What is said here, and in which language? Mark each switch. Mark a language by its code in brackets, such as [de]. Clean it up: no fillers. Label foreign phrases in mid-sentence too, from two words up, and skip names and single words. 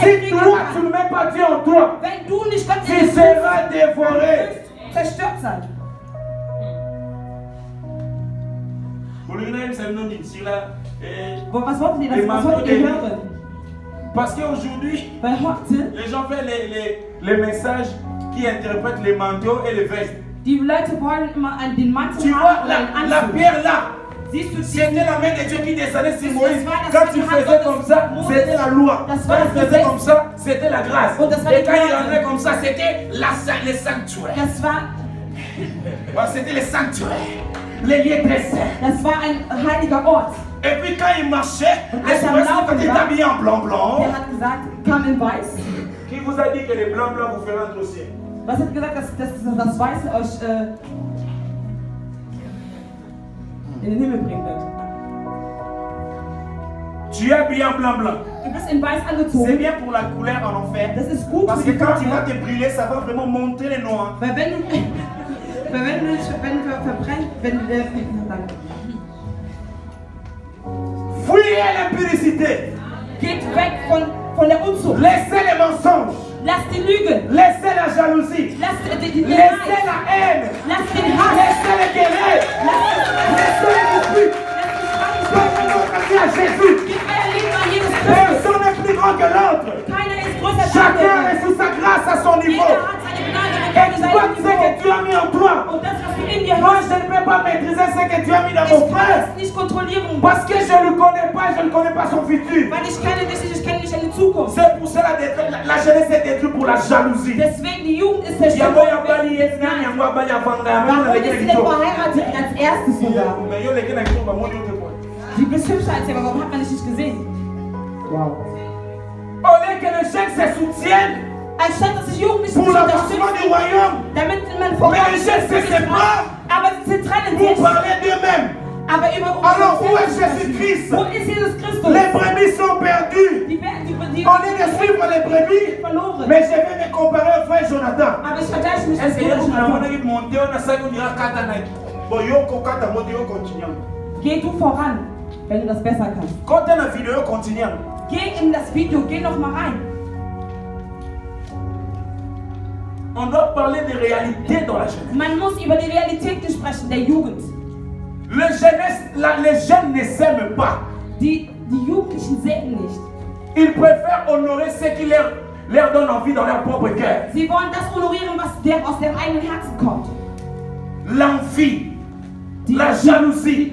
[fr] Si [de] kriegen [fr] toi tu [de] kann. [fr] ne mets pas Dieu en toi, [de] Wenn du nicht Gott [fr] tu [de] in dir [fr] seras dévoré. [de] wirst zerstört sein. Was wolltet ihr, was wolltet ihr hören? [fr] Parce qu'aujourd'hui, [de] Weil heute, [fr] les gens font les messages qui interprètent les manteaux et les vestes. [de] die Leute wollen immer an den Mantel [fr] Tu vois, [de] haben oder den [fr] la [de] Anzug. [fr] pierre là, [de] Siehst du, [fr] c'était la main de Dieu qui descendait sur Moïse. [de] war das [fr] Quand [de] die [fr] tu [de] Hand [fr] faisais [de] Gottes [fr] comme ça, [de] Moses. [fr] c'était la loi. [de] Das [fr] Quand [de] war [fr] tu [de] das [fr] faisais [de] Gesetz. [fr] comme ça, c'était la grâce. [de] Und das war [fr] Et [de] die [fr] quand il [de] Gnade. [fr] rentrait comme ça, c'était le sanctuaire. [de] das war [fr] C'était le sanctuaire. Les lieux très saints. [de] Das war ein heiliger Ort. [fr] Et puis quand il marchait, [de] Und [fr] les [de] als er am [fr] Seigneurs [de] Laufen [fr] étaient [de] war, [fr] habillés en blanc. [de] der hat gesagt, komm in Weiß. [fr] Qui vous a dit que les blancs vous feront entrer au ciel? [de] Was hat gesagt, dass das Weiße euch in den Himmel bringen wird? [fr] Tu es habillé en blanc. [de] Du bist in Weiß [fr] C'est [de] angezogen. [fr] bien pour la couleur en enfer. [de] Das ist gut [fr] Parce [de] für [fr] que [de] die [fr] quand tu vas [de] Farbe. [fr] te brûler, ça va vraiment montrer les noirs. [de] Weil wenn du verbrennt, danke. [fr] Fuyez l'impudicité. [de] Geht weg von der Unzucht. [fr] Laissez les mensonges. [de] Lasst die Lügen. [fr] Laissez la jalousie. [de] Lasst die [fr] Laissez [de] Neid. [fr] la haine. [de] Lasst den Hass. [fr] Laissez les guerriers. Laissez les disputes. Donnez votre vie à Jésus. [de] Gebt euer Leben an Jesus Christus. [fr] Personne n'est plus grand que l'autre. [de] Keiner ist größer als [fr] Chacun [de] der [fr] est sous sa grâce à son niveau. [de] Jeder hat seine Gnade an [fr] Exploite ce [de] seinem [fr] que [de] Niveau. [fr] tu as mis en toi. [de] Und das, was du in dir [fr] Moi, [de] hast, [fr] je ne peux pas maîtriser ce que tu as mis dans [de] ich [fr] mon [de] kann [fr] frère. [de] es nicht kontrollieren. [fr] Parce que je ne le connais pas, je ne connais pas son futur. [de] Weil ich kenne dich nicht, ich kenne nicht deine Zukunft. [fr] C'est pour cela que la jeunesse est détruite pour la jalousie. [de] Deswegen, die Jugend ist Warum zerstört worden. Warum ist sie denn verheiratet als erstes sogar? Die bist hübscher als er, aber warum hat man dich nicht gesehen? Wow. [fr] Au lieu que les jeunes se soutiennent [de] Anstatt dass sich Jugendliche [fr] pour [de] sich [fr] l'avancement [de] unterstützen, [fr] du royaume, [de] damit man [fr] mais les jeunes se séparent [de] aber sie trennen [fr] pour [de] sich. [fr] parler d'eux-mêmes. [de] Aber über [fr] Alors où est Jésus-Christ? [de] Wo ist Jesus Christus? [fr] Les brebis sont perdues. [de] Die [fr] Au lieu de suivre les brebis, [de] verloren. [fr] mais je vais me comparer au frère Jonathan. [de] Aber ich vergleiche mich mit [fr] Est-ce que [de] Jonathan. Geh du voran, wenn du das besser kannst. [fr] Quand on a vidéo continue. [de] Geh in das Video, geh noch mal rein. [fr] On doit parler des réalités dans la jeunesse. [de] Man muss über die Realitäten sprechen, der Jugend. [fr] Les jeunes ne s'aiment pas. [de] Die Jugendlichen sehen nicht. [fr] Ils préfèrent honorer ce qui leur donne envie dans leur propre cœur. [de] Sie wollen das honorieren, was aus deren eigenen Herzen kommt. [fr] L'envie, la jalousie,